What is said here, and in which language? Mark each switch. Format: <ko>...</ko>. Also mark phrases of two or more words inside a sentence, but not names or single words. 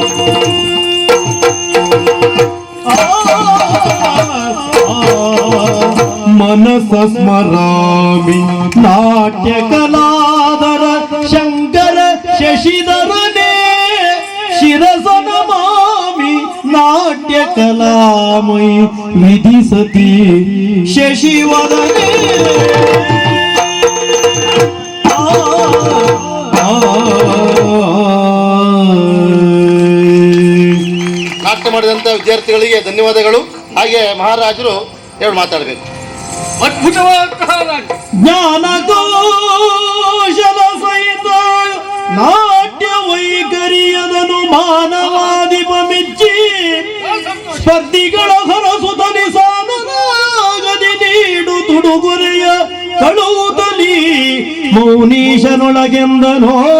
<kn>ಮನಸ ಸ್ಮರಾಮಿ ನಾಟ್ಯ ಕಲಾಧರ ಶಂಕರ ಶಶಿಧರನೇ ಶಿರಸನ ಮಾಮಿ ನಾಟ್ಯ ಕಲಾಮಯಿ ವಿಧಿಸತಿ ಶಶಿವದನೇ ನಾಟ್ಯ ಮಾಡಿದಂಥ ವಿದ್ಯಾರ್ಥಿಗಳಿಗೆ ಧನ್ಯವಾದಗಳು. ಹಾಗೆ ಮಹಾರಾಜರು ಎರಡು ಮಾತಾಡಬೇಕು. ಅದ್ಭುತವಾದಂತಹ ನಾಟ್ಯ. ಜ್ಞಾನಕೋಶಲ ಸಹಿತ ನಾಟ್ಯ ವೈಖರಿಯದನು ಮಾನವಾದಿಪ ಮೆಚ್ಚಿ ಸ್ಪರ್ಧಿಗಳ ಹೊರಸುತಲಿ ಸಾಧನಾಗದಿ ನೀಡು ತುಡುಗುರೆಯ ಕಳುವುದಲಿ ಮೌನೀಶನೊಳಗೆಂದನೋ</kn>